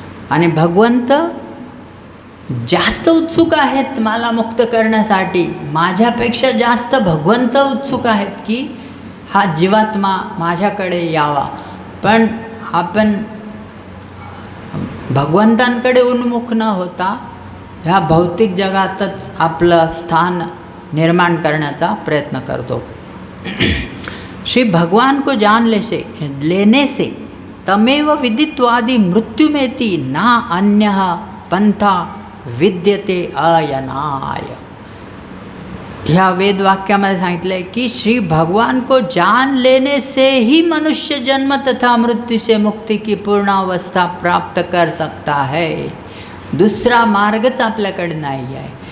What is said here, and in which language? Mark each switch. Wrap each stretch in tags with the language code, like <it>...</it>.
<mr>आणि भगवंत जास्त उत्सुक आहेत मला मुक्त करण्यासाठी, माझ्यापेक्षा जास्त भगवंत उत्सुक आहेत की हा जीवात्मा माझ्याकडे यावा, पण आपण भगवंतांकडे उन्मुख न होता ह्या भौतिक जगातच आपलं स्थान निर्माण करण्याचा प्रयत्न करतो।</mr> <hi>श्री भगवान को जान लेने से</hi> <sa>तमेव विदित्वादि मृत्युमेति ना अन्यः पंथा विद्यते अयनाय।</sa> <mr>ह्या वेदवाक्यामध्ये सांगितलं आहे की</mr> <hi>श्री भगवान को जान लेने से ही मनुष्य जन्म तथा मृत्यु से मुक्ति की पूर्णावस्था प्राप्त कर सकता है।</hi> <mr>दुसरा मार्गच आपल्याकडे नाही आहे।</mr>